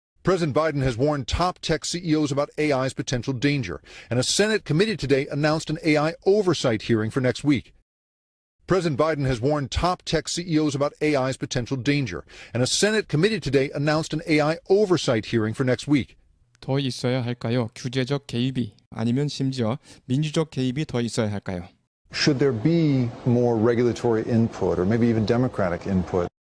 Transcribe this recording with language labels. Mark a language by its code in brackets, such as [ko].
[en] President Biden has warned top tech CEOs about AI's potential danger, and a Senate committee today announced an AI oversight hearing for next week. President Biden has warned top tech CEOs about AI's potential danger, and a Senate committee today announced an AI oversight hearing for next week. [ko] 더 있어야 할까요? 규제적 개입이 아니면 심지어 민주적 개입이 더 있어야 할까요? [en] Should there be more regulatory input, or maybe even democratic input?